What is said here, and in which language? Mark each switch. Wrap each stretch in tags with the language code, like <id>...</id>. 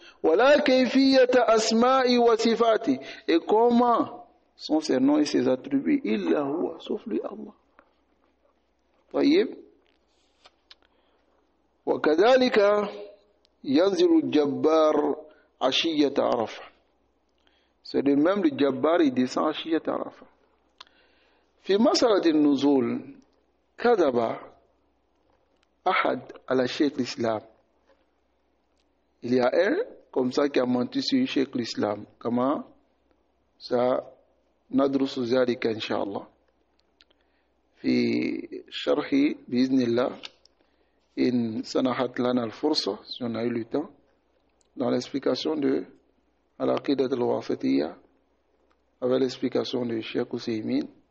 <ar>Wala kayfiyata asma'i wa sifati.</ar> <fr>Et comment sont ses noms et ses attributs?</fr> <ar>Illa huwa,</ar> <fr>sauf lui Allah.</fr> <ar>طيب وكذلك ينزل الجبار عشية عرفة.</ar> <fr>C'est de même le Jabbar, il descend</fr> <ar>عشية عرفة. في مسألة النزول كذب أحد على شيخ الإسلام.</ar> <fr>Il y a un comme ça qui a menti sur Cheikh l'Islam. Comment ça</fr> <ar>ندرس ذلك إن شاء الله في شرح بإذن الله إن سنحت لنا الفرصة</ar> <fr>si on a eu le temps dans l'explication de Al-Aqidat al-Wasitiyya avec l'explication de Cheikh Ousseymine.</fr>